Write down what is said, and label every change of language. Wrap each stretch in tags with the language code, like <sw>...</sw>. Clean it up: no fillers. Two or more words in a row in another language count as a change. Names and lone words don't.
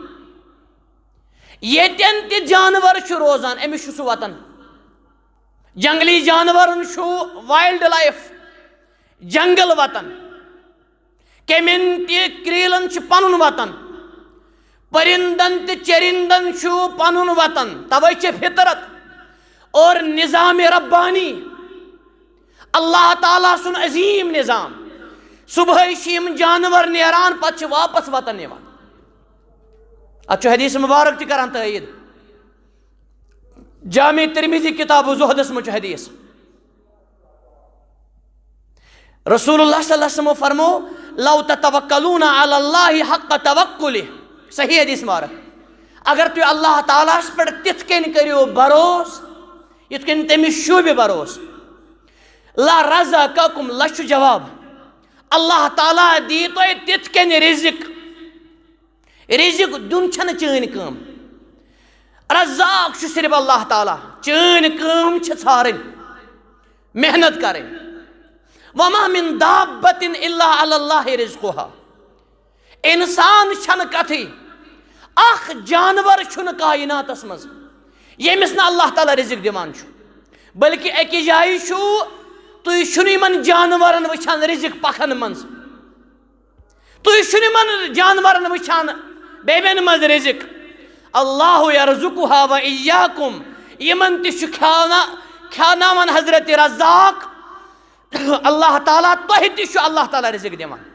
<ks>ییٚتٮ۪ن تہِ جانور چھُ روزان أمِس چھُ سُہ وطن جنگلی جانورن چھُ</ks> <en>wildlife</en> <ks>جنگل وطن کیٚمٮ۪ن تہِ کریٖلن چھُ پنُن وطن پرندن تہٕ چرندن چھُ پنُن وطن توے چھِ فطرت اور نظام ربانی اللہ تعالیٰ سُنٛد عظیٖم نظام صبحٲے چھِ یِم جانور نیران پتہٕ چھِ واپس وطن یِوان اتھ چھُ حدیث مبارک تہِ کران تٲیٖد جامع ترمذی کتاب زہدس منٛز چھُ حدیث رسول اللہ</ks> <ar>صلی اللہ علیہ وسلم</ar> <ks>فرمو</ks> <ar>لو تتوکلون علی اللہ حق توکلہ</ar> <ks>صحیح حدیث مبارک اگر تُہۍ اللہ تعالیٰ ہس پٮ۪ٹھ تِتھ کٔنۍ کٔرِو بروس یِتھ کٔنۍ تٔمِس شوٗبہِ بروس لرزقکم لچھ جواب اللہ تعالیٰ دی تۄہہِ تِتھ کٔنۍ رزق دیُن چھنہٕ چٲنۍ کٲم رزاق چھُ صرف اللہ تعالیٰ چٲنۍ کٲم چھِ ژھارٕنۍ محنت کرٕنۍ</ks> <ar>وما من دابۃ الا علی اللہ رزقها</ar> <ks>انسان چھنہٕ کتھٕے اکھ جانور چھُنہٕ کائناتس منٛز ییٚمِس نہٕ اللہ تعالیٰ رزق دِوان چھُ بلکہ أکِس جایہِ چھُ تُہۍ چھُنہٕ یِمن جانورن وٕچھان رزق پکھن منٛز تُہۍ چھُنہٕ یِمن جانورن وٕچھان بیٚبین منٛز رزق</ks> <ar>اللہ یرزقها و ایاکم</ar> <ks>یِمن تہِ چھُ کھیاوناوان حضرت رزاق اللہ تعالیٰ تۄہہِ تہِ چھُ اللہ تعالیٰ رزق دِوان</ks>